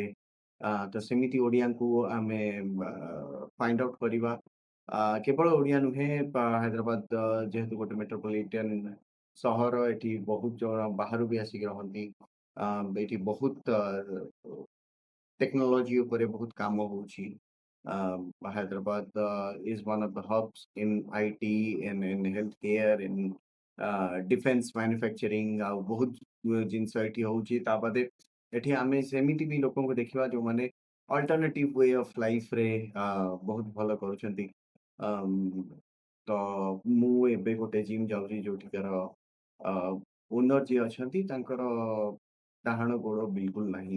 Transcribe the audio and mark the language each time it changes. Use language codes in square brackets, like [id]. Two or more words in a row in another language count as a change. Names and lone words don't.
[or] ତ ସେମିତି ଓଡ଼ିଆଙ୍କୁ ଆମେ [en] find out [or] କରିବା। କେବଳ ଓଡ଼ିଆ ନୁହେଁ ହାଇଦ୍ରାବାଦ ଯେହେତୁ ଗୋଟେ ମେଟ୍ରୋପଲିଟାନ୍ ସହର ଏଠି ବହୁତ ଜଣ ବାହାରୁ ବି ଆସିକି ରହନ୍ତି। ଏଇଠି ବହୁତ ଟେକ୍ନୋଲୋଜି ଉପରେ ବହୁତ କାମ ହଉଛି। [en] Hyderabad is one of the hubs in IT, in healthcare, in defense manufacturing [or] ଆଉ ବହୁତ ଜିନିଷ ଏଠି ହଉଛି। ତା ବାଦେ ଏଠି ଆମେ ସେମିତି ବି ଲୋକଙ୍କୁ ଦେଖିବା ଯୋଉମାନେ [en] alternative way of life [or] ବହୁତ ଭଲ କରୁଛନ୍ତି। ଆମ୍, ତ ମୁଁ ଏବେ ଗୋଟେ ଜିମ୍ ଯାଉଛି ଯୋଉଠିକାର ଅ ଓନର ଯିଏ ଅଛନ୍ତି ତାଙ୍କର ଡାହାଣ ଗୋଡ଼ ବିଲକୁଲ ନାହିଁ।